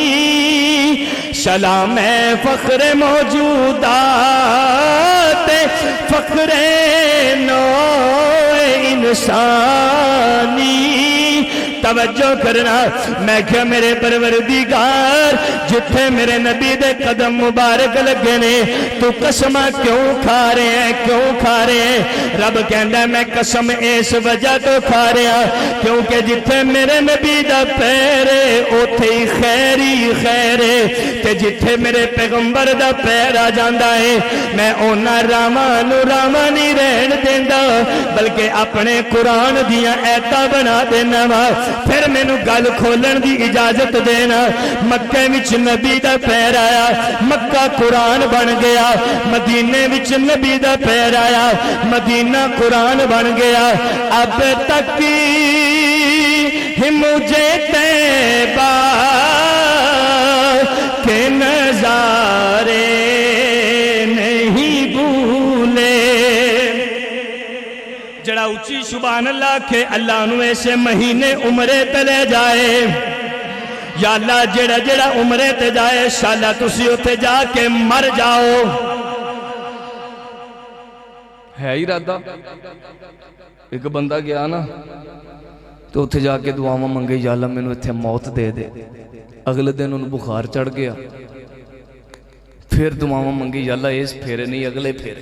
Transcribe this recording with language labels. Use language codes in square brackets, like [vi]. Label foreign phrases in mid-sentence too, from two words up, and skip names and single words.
[pa] سلام ہے فخر موجودات فخر نوع انسانی توجہ کرنا میں کیا میرے پروردگار جتھے میرے نبی دے قدم مبارک لگے نے تو قسم کیوں کھا رہے ہیں کیوں کھا رہے ہیں رب کہندا ہے میں قسم اس وجہ تو کھا رہا کیونکہ جتھے میرے نبی دا پیر ہے اوتھے ہی خیر ہے تے جتھے میرے پیغمبر دا پیر آ جاندا ہے میں اونا راواں نو راواں نہیں رہن دیندا بلکہ اپنے قرآن دیاں ایتاں بنا دینا وا پھر مینوں گل کھولن دی اجازت دینا مکے وچ نبی دا پیر آیا مکہ قرآن بن گیا مدینے وچ نبی دا پیر آیا مدینہ قرآن بن گیا [ur] اب تک ہی مجھے طیبہ کے نظارے نہیں بھولے [pa] جڑا اچھی سبحان اللہ کہ اللہ نو ایسے مہینے عمرے تے لے جائے یا اللہ جڑا جڑا عمرے تے جائے شالا تسی اتے جا کے مر جاؤ ہے ہی ارادہ ایک بندہ گیا نا تو اتھے جا کے دعاواں منگے یا اللہ میں نے اتھے موت دے دے اگلے دن انہوں بخار چڑھ گیا پھر دعاواں منگی یا اللہ اس پھیرے نہیں اگلے پھیرے